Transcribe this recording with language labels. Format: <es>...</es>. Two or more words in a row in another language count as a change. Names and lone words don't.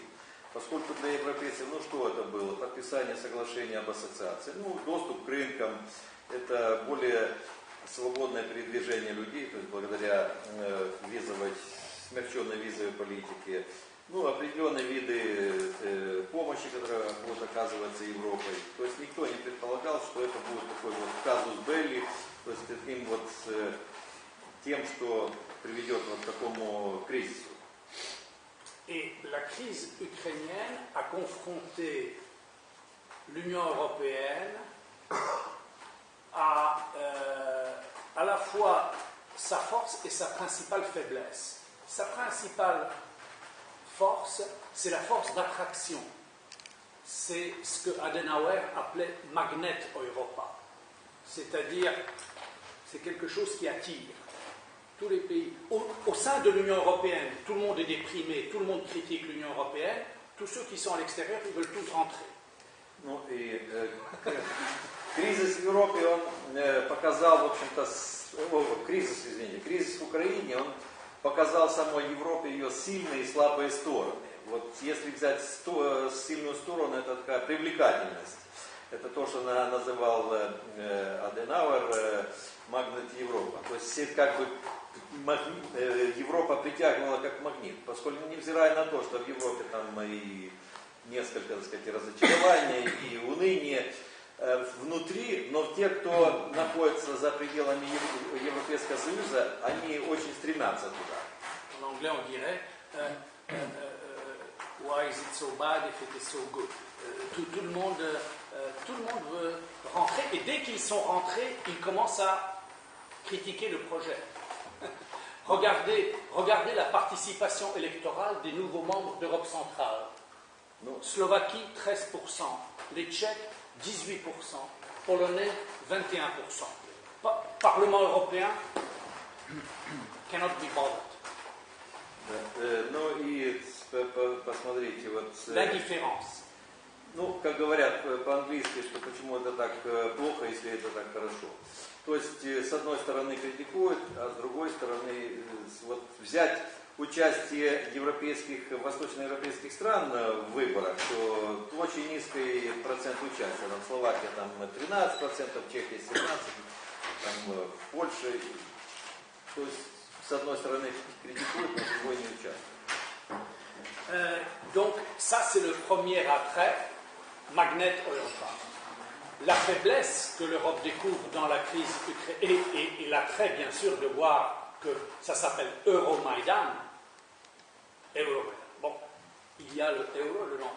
<ru>Поскольку для европейцев, ну что это было? Подписание соглашения об ассоциации, ну доступ к рынкам, это более свободное передвижение людей, то есть благодаря смягченной визовой политике, ну, определенные виды помощи, которые будут оказываться Европой. То есть никто не предполагал, что это будет такой вот казус белли, то есть таким вот тем, что приведет вот к такому кризису.</ru> <fr>Et la crise ukrainienne a confronté l'Union européenne à la fois sa force et sa principale faiblesse. Sa principale force, c'est la force d'attraction. C'est ce que Adenauer appelait Magnet Europa. C'est-à-dire, c'est quelque chose qui attire tous les pays. Au sein de l'Union européenne, tout le monde est déprimé, tout le monde critique l'Union européenne. Tous ceux qui sont à l'extérieur, ils veulent tous rentrer.</fr> <ru>Ну и кризис в Европе, он показал, в общем-то, кризис в Украине, он показал самой Европе ее сильные и слабые стороны. Вот если взять сильную сторону, это такая привлекательность. Это то, что называл Аденауэр магнит Европа. То есть как бы Европа притягивала как магнит, поскольку невзирая на то, что в Европе там и несколько, так сказать, разочарований и уныния внутри, но те, кто находится за пределами Европейского Союза, они очень стремятся туда.</ru> <fr>En anglais, on dirait</fr> <en>why is it so bad if it is so good?</en> <fr>Tout le monde veut rentrer, et dès qu'ils sont rentrés, ils commencent à critiquer le projet. Regardez la participation électorale des nouveaux membres d'Europe centrale. Slovaquie, 13%, les Tchèques, 18%, Polonais, 21%. Parlement européen,</fr> <en>cannot be bothered.</en> <ru>Ну и посмотрите, вот...</ru> <fr>L'indifférence.</fr> <ru>Ну, как говорят по-английски, что почему это так плохо, если это так хорошо. То есть, с одной стороны критикуют, а с другой стороны, вот взять участие восточноевропейских стран в выборах, то очень низкий процент участия. Там Словакия там 13%, Чехия 17%, там Польша. То есть, с одной стороны критикуют, но с другой не участвуют.</ru> <fr>Donc, ça c'est le premier attrait, Magnet Europa. La faiblesse que l'Europe découvre dans la crise ukrainienne, et l'attrait bien sûr de voir que ça s'appelle Euromaïdan. Bon, il y a le euro, le nom.</fr>